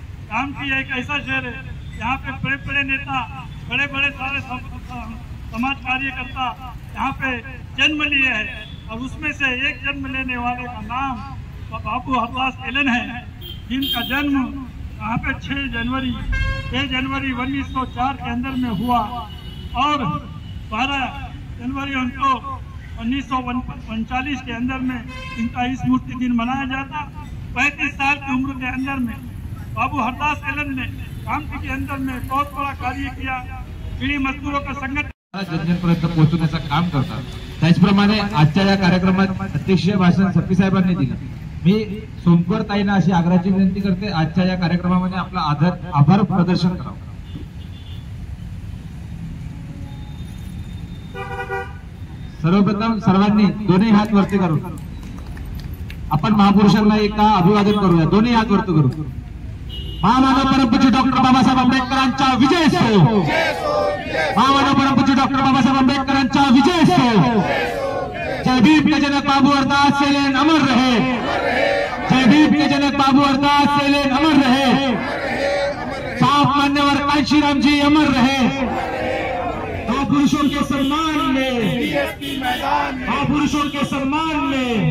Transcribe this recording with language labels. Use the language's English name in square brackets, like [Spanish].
[Hindi] कामठी एक ऐसा शहर है यहाँ पे बड़े बड़े नेता, बड़े बड़े सारे समाज कार्यकर्ता यहाँ पे जन्म लिए हैं, और उसमें से एक जन्म लेने वाले का नाम बाबू हरदास एलन है, जिनका जन्म यहाँ पे 6 जनवरी 1904 के अंदर में हुआ, और 12 जनवरी उनको 1939 के अंदर में इनका स्मृति दिन मनाया जाता। 35 साल की उम्र के अंदर में बाबू हरदास एलन ने कामठी के अंदर में बहुत बड़ा कार्य किया। बीड़ी मजदूरों का संगठन [Marathi] जनतेपर्यंत पोहोचवण्याचं काम करतात। त्याचप्रमाणे आजच्या या कार्यक्रमात अध्यक्षीय भाषण सप्पी साहेबांनी दिलं। मी सोमकर ताईंना अशी आग्रहाची विनंती करते, आजच्या या कार्यक्रमामध्ये आपला आभार प्रदर्शन करावं। सर्वप्रथम सर्वांनी दोन्ही हात वरती करू, आपण महापुरुषांना एकदा अभिवादन करूया। दोन्ही हात वरती करू। महामानव परमपूज्य डॉक्टर बाबासाहेब आंबेडकरांचा विजय असो। महामानव परमपूज्य डॉक्टर बाबासाहेब आंबेडकरांचा विजय असो। [Hindi] जय भीम के जनक बाबू हरदास एलन अमर रहे। जय भीम के जनक बाबू हरदास एलन अमर रहे। साफ मान्यवर कांशीराम जी अमर रहे। महापुरुषों के सम्मान में, महापुरुषों के सम्मान में